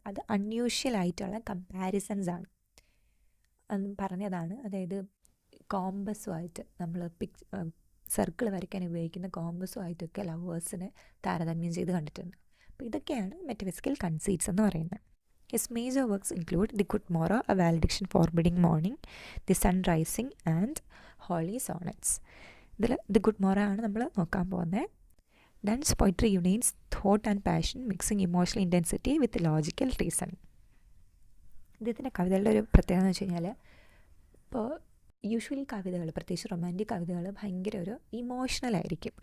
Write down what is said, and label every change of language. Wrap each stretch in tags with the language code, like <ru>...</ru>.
<ml>അത് അൺയൂഷ്വൽ ആയിട്ടുള്ള കമ്പാരിസൺസ് ആണ് പറഞ്ഞതാണ്. അതായത് കോമ്പസുമായിട്ട് നമ്മൾ സർക്കിൾ വരയ്ക്കാൻ ഉപയോഗിക്കുന്ന കോമ്പസുമായിട്ടൊക്കെ ലവേഴ്സിനെ താരതമ്യം ചെയ്ത് കണ്ടിട്ടുണ്ട്. അപ്പോൾ ഇതൊക്കെയാണ് മെറ്റഫിസിക്കൽ കൺസീറ്റ്സ് എന്ന് പറയുന്നത്.</ml> <en>His major works include The Good Morrow, A Valediction Forbidding Morning, The Sun Rising and Holy Sonnets.</en> <ml>ഇതിൽ ദി ഗുഡ് മോറോ ആണ് നമ്മൾ നോക്കാൻ പോകുന്നത്.</ml> <en>Donne's poetry unites thought and passion, mixing emotional intensity with logical reason.</en> <ml>ഇദ്ദേഹത്തിൻ്റെ കവിതകളുടെ ഒരു പ്രത്യേകത എന്ന് വെച്ച് കഴിഞ്ഞാൽ, ഇപ്പോൾ യൂഷ്വലി കവിതകൾ, പ്രത്യേകിച്ച് റൊമാൻറ്റിക് കവിതകൾ ഭയങ്കര ഒരു ഇമോഷണൽ ആയിരിക്കും.</ml>